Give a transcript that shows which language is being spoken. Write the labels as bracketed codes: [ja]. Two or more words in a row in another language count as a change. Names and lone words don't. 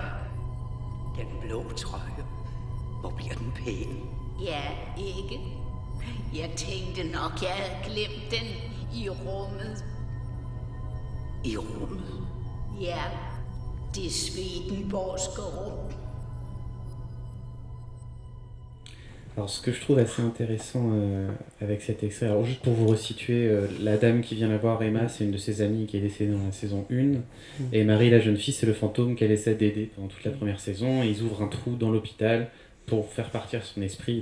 [da] Den blå trøje. Hvor bliver den pæn? Ja, ikke? Jeg tænkte nok, jeg havde glemt den i rummet. I rummet? Ja, Det Swedenborgske rum. [fr] Alors, ce que je trouve assez intéressant avec cet extrait, alors juste pour vous resituer, la dame qui vient la voir, Emma, c'est une de ses amies qui est décédée dans la saison 1. Et Marie, la jeune fille, c'est le fantôme qu'elle essaie d'aider pendant toute la première saison. Et ils ouvrent un trou dans l'hôpital pour faire partir son esprit.